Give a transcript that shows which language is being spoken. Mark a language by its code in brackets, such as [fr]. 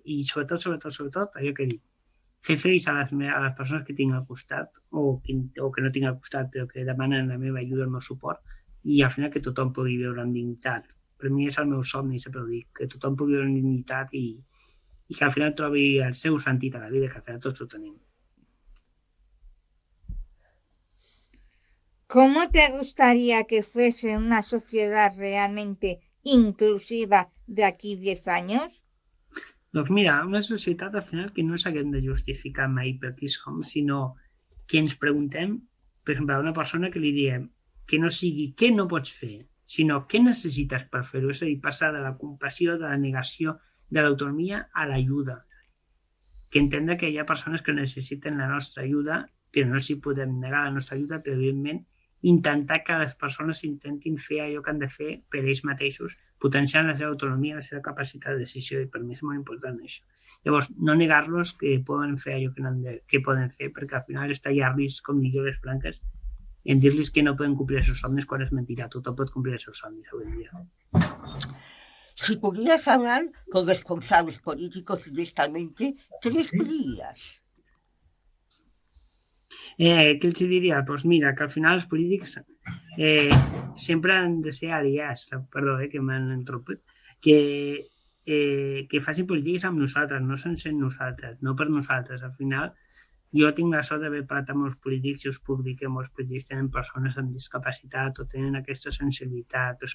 [ca] I sobretot, allò que dic, fer feliç a les persones que tinc al costat o que no tinc al costat però que demanen la meva ajuda, el meu suport, i al final que tothom pugui viure amb dignitat. Per mi és el meu somni, sempre ho dic, que tothom pugui viure amb dignitat i que al final trobi el seu sentit a la vida, que al final tots ho tenim. [es] ¿Cómo te gustaría que fuese una sociedad realmente inclusiva de aquí 10 años? [ca] Doncs mira, una societat al final que no s'haguem de justificar mai per qui som, sinó que ens preguntem, per exemple, a una persona que li diem que no sigui què no pots fer, sinó què necessites per fer-ho, és a dir, passar de la compassió, de la negació, de l'autonomia a l'ajuda. Que entendre que hi ha persones que necessiten la nostra ajuda, però no s'hi podem negar la nostra ajuda, però evidentment intentar que les persones intentin fer allò que han de fer per ells mateixos, potenciant la seva autonomia, la seva capacitat de decisió, i per mi és molt important això. Llavors, no negar-los que poden fer allò que poden fer, perquè al final és tallar-los com lligues blanques en dir-los que no poden complir els seus somnis quan és mentira. Tothom pot complir els seus somnis avui en dia. [es] Si pudieras hablar con responsables políticos directamente, ¿qué les dirías? [ca] Què els diria? Doncs mira, que al final els polítics sempre han de ser aliats, perdó, que m'han interromput, que facin polítiques amb nosaltres, no sense nosaltres, no per nosaltres. Al final, jo tinc la sort d'haver parlat amb molts polítics i us puc dir que molts polítics tenen persones amb discapacitat o tenen aquesta sensibilitat.